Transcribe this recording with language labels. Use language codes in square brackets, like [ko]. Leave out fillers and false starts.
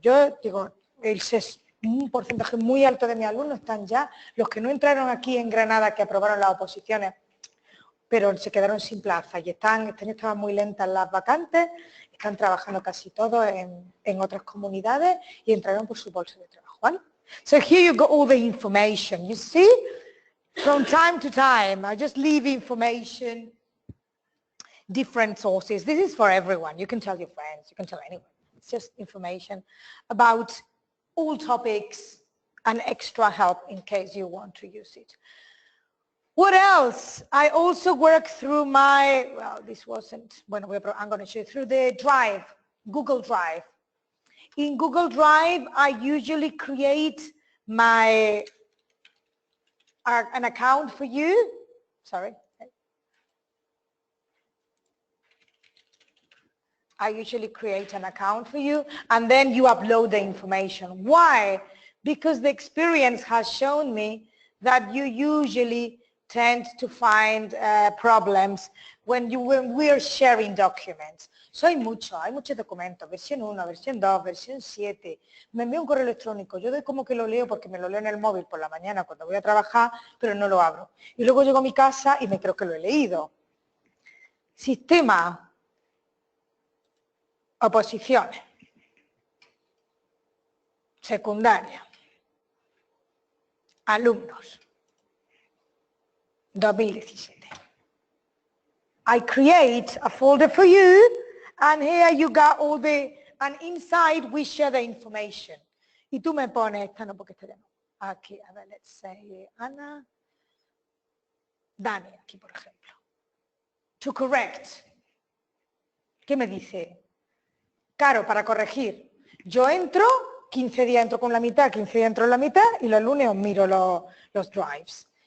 [es] Yo digo, un porcentaje muy alto de mis alumnos están ya, los que no entraron aquí en Granada, que aprobaron las oposiciones, pero se quedaron sin plaza y este año estaban muy lentas las vacantes, están trabajando casi todos en otras comunidades y entraron por su bolsa de trabajo, ¿vale? [en] So here you got all the information, you see? From time to time, I just leave information, different sources. This is for everyone. You can tell your friends, you can tell anyone. It's just information about all topics and extra help in case you want to use it. What else? I also work through my, well, this wasn't, bueno, I'm going to show you through the Drive, Google Drive. In Google Drive, I usually create an account for you. Sorry. I usually create an account for you and then you upload the information. Why? Because the experience has shown me that you usually tend to find problems when we're sharing documents. [es] So hay muchos documentos, versión 1, versión 2, versión 7. Me envío un correo electrónico, yo doy como que lo leo porque me lo leo en el móvil por la mañana cuando voy a trabajar, pero no lo abro. Y luego llego a mi casa y me creo que lo he leído. Sistema. Oposiciones. Secundaria. Alumnos. 2017. [en] I create a folder for you and here you got all and inside we share the information. [es] Y tú me pones, esta no porque esta ya no. Aquí, a ver, [en] let's say [es] Ana. Dani, aquí por ejemplo. [en] To correct. [es] ¿Qué me dice? Caro, para corregir. Yo entro, 15 días entro con la mitad, 15 días entro en la mitad y los lunes os miro los drives.